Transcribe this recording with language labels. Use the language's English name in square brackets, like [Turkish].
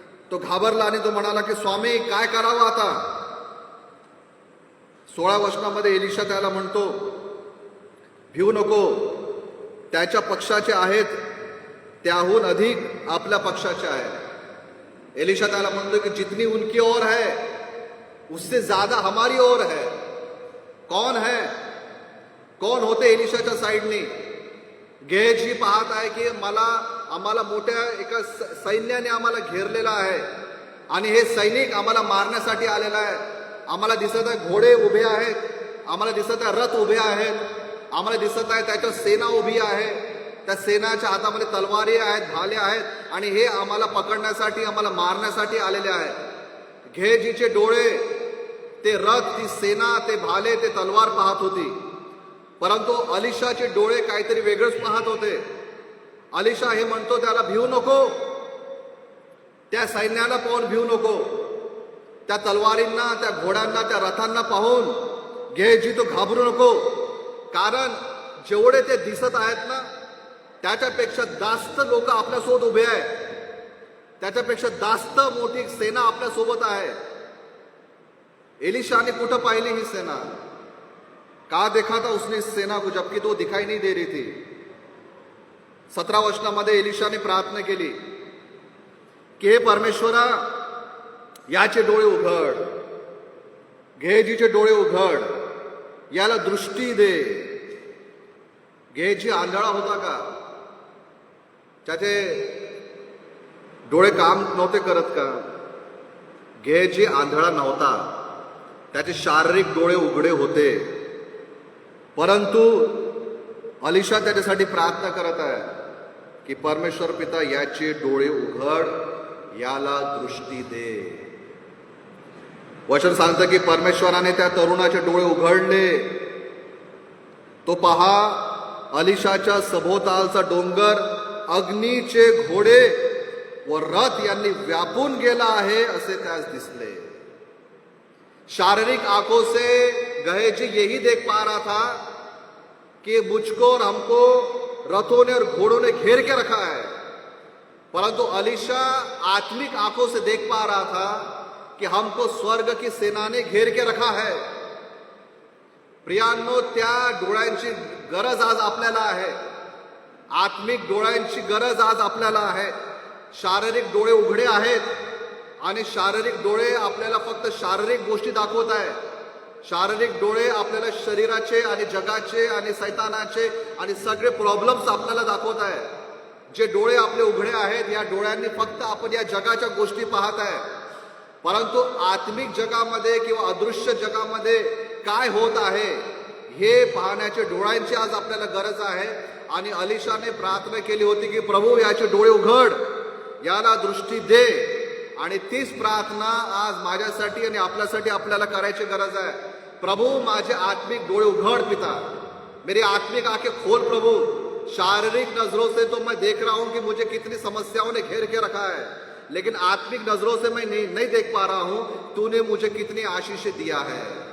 [Marathi] तो घाबरला आणि तो म्हणाला की स्वामी, काय करावं आता? 16 वचनामध्ये एलिशा त्याला म्हणतो, भिवू नको, त्याच्या पक्षाचे आहेत त्याहून अधिक आपल्या पक्षाचे आहे. एलिशा त्याला म्हणतो की [Hindi] जितनी उनकी ओर है उससे ज्यादा हमारी ओर है. कौन है? [Marathi] कोण होते एलिशाच्या साईडनी? गेहजी पाहत आहे की आम्हाला मोठ्या एका सैन्याने आम्हाला घेरलेला आहे आणि हे सैनिक आम्हाला मारण्यासाठी आलेला आहे. आम्हाला दिसत आहे घोडे उभे आहेत, आम्हाला दिसत आहे रथ उभे आहेत, आम्हाला दिसत आहे त्याच्या सेना उभी आहे, त्या सेनाच्या हातामध्ये तलवारी आहेत, भाले आहेत आणि हे आम्हाला पकडण्यासाठी, आम्हाला मारण्यासाठी आलेले आहेत. गेहजीचे डोळे ते रथ, ती सेना, ते भाले, ते तलवार पाहत होती, परंतु अलिशाचे डोळे काहीतरी वेगळंच पाहत होते. अलिशा हे म्हणतो त्याला, भिवू नको, त्या सैन्याला पाहून भिवू नको, त्या तलवारींना, त्या घोड्यांना, त्या रथांना पाहून गेहजी तो घाबरू नको, कारण जेवढे ते दिसत आहेत ना त्याच्यापेक्षा जास्त लोक आपल्यासोबत उभे आहेत, त्याच्यापेक्षा जास्त मोठी सेना आपल्या सोबत आहे. एलिशाने कुठं पाहिली ही सेना? [Hindi] का देखा था उसने इस सेना को जबकि तो दिखाई नहीं दे रही थी. [Marathi] 17 वचनामध्ये एलिशाने प्रार्थना केली की हे परमेश्वरा, याचे डोळे उघड, गेहजीचे डोळे उघड, याला दृष्टी दे. गेहजी आंधळा होता का? त्याचे डोळे काम नव्हते करत का? गेहजी आंधळा नव्हता, त्याचे शारीरिक डोळे उघडे होते, परंतु अलिशा त्याच्यासाठी प्रार्थना करत आहे की परमेश्वर पिता, याचे डोळे उघड याला दृष्टी दे. वचन सांगतं की परमेश्वराने त्या तरुणाचे डोळे उघडले. तो पहा, अलिशाच्या सभोवतालचा डोंगर अग्नीचे घोडे व रथ यांनी व्यापून गेला आहे असे त्यास दिसले. [Hindi] शारीरिक आंखों से गहेजी यही देख पा रहा था कि मुझको और हमको रथों ने और घोड़ों ने घेर के रखा है, परंतु अलीशा आत्मिक आंखों से देख पा रहा था कि हमको स्वर्ग की सेना ने घेर के रखा है. [Marathi] प्रियांनो, त्या डोळ्यांची गरज आज आपल्याला आहे. आत्मिक डोळ्यांची गरज आज आपल्याला आहे. शारीरिक डोळे उघडे आहेत आणि शारीरिक डोळे आपल्याला फक्त शारीरिक गोष्टी दाखवत आहे. शारीरिक डोळे आपल्याला शरीराचे आणि जगाचे आणि सैतानाचे आणि सगळे प्रॉब्लेम्स आपल्याला दाखवत आहे. जे डोळे आपले उघडे आहेत, या डोळ्यांनी फक्त आपण या जगाच्या गोष्टी पाहत आहे, परंतु आत्मिक जगामध्ये किंवा अदृश्य जगामध्ये काय होत आहे हे पाहण्याचे डोळ्यांची आज आपल्याला गरज आहे. आणि अलिशाने प्रार्थना केली होती की प्रभू, याचे डोळे उघड, याला दृष्टी दे. आणि तीच प्रार्थना आज माझ्यासाठी आणि आपल्यासाठी आपल्याला करायची गरज आहे. प्रभु, माझे आत्मिक डोळे उघड पिता, [Hindi] मेरी आत्मिक आंखें खोल प्रभु. शारीरिक नजरों से तो मैं देख रहा हूं कि मुझे कितनी समस्याओं ने घेर के रखा है, लेकिन आत्मिक नजरों से मैं नहीं देख पा रहा हूं तूने मुझे कितनी आशीष दिया है.